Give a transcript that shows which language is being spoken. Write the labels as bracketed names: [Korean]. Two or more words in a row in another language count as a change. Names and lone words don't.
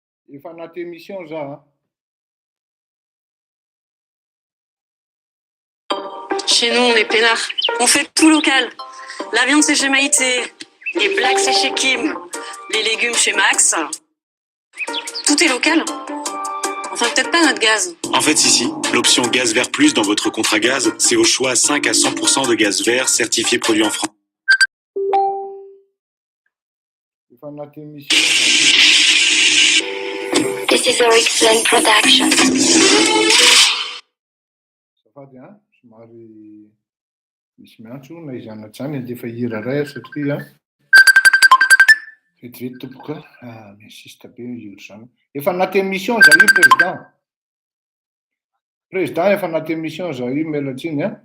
[Malagasy] Efa anaty émission za. [French] Chez nous, on est peinard. On fait tout local. La viande, c'est chez Maïté. Les blagues, c'est chez Kim. Les légumes, chez Max. Tout est local. Enfin, peut-être pas notre gaz. En fait, si. L'option Gaz Vert Plus dans votre contrat gaz, c'est au choix 5 à 100% de gaz vert certifié produit en France. [Malagasy] Efa anaty émission. [English] This is a Rickland production. [Malagasy] Safady somary misy miantso na izanatrany andefa hira ray satria vetivety tompoka minsista be iro zany. Efa anaty émission za io président. Président efa anaty émission za io mialatsiny a.